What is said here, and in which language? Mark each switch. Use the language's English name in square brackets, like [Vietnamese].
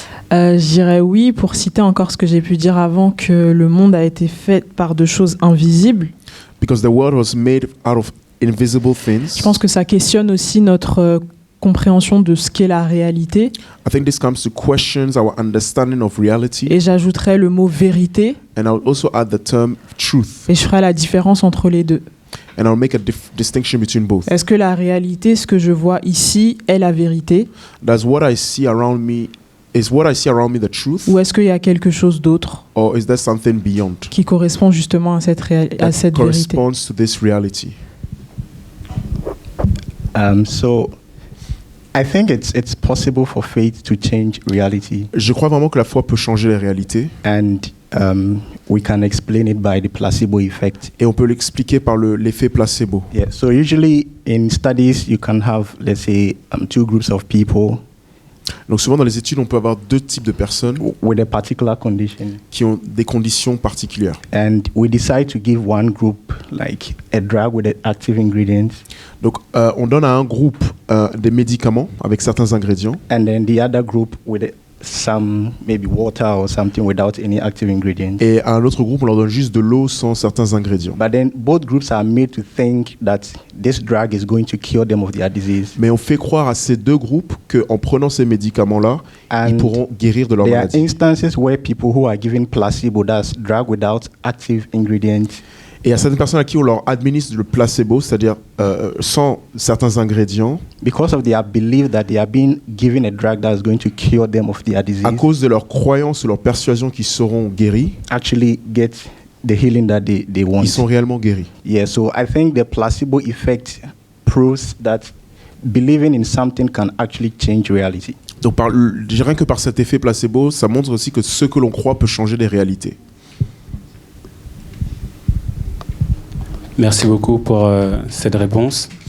[French] Je dirais oui pour citer encore ce que j'ai pu dire avant, que le monde a été fait par de choses invisibles. [English] Because the world was made out of invisible things. [French] Je pense que ça questionne aussi notre compréhension de ce qu'est la réalité. [English] I think this comes to questions our understanding of reality. [French] Et j'ajouterais le mot vérité, [English] And I would also add the term truth. [French] et je ferai la différence entre les deux. [English] And I'll make a distinction between both. [French] Est-ce que la réalité, ce que je vois ici, est la vérité? [English] Does what I see around me, is what I see around me the truth? [French] Ou est-ce qu'il y a quelque chose d'autre [English] Or is there something beyond [French] qui correspond justement à cette vérité? [English] corresponds to this reality? So I think it's possible for faith to change reality, [French] Je crois vraiment que la foi peut changer les réalités. [English] and we can explain it by the placebo effect. [French] Et on peut l'expliquer par l'effet placebo. [English] Yeah. So usually in studies, you can have, let's say, two groups of people [French] Donc souvent dans les études, on peut avoir deux types de personnes [English] with a particular condition, [French] qui ont des conditions particulières. [English] and we decide to give one group like a drug with active ingredients, [French] Donc on donne à un groupe des médicaments avec certains ingrédients [English] and then the other group with some maybe water or something without any active ingredients. [French] et à un autre groupe, on leur donne juste de l'eau sans certains ingrédients. [English] But then both groups are made to think that this drug is going to cure them of their disease. [French] Mais on fait croire à ces deux groupes qu'en prenant ces médicaments-là, ils [English] And [French] pourront guérir de leur [English] there are [French] maladie. [English] instances where people who are given placebo, that's drug without active ingredients, [French] Et il y a certaines personnes à qui on leur administre le placebo, c'est-à-dire sans certains ingrédients, [English] because of their belief that they are being given a drug that is going to cure them of their disease, [French] à cause de leur croyance ou leur persuasion qu'ils seront guéris, [English] actually get the healing that they want. [French] ils sont réellement guéris. [English] Yeah, so I think the placebo effect proves that believing in something can actually change reality. [French] Donc rien que par cet effet placebo, ça montre aussi que ce que l'on croit peut changer les réalités. Merci beaucoup pour cette réponse.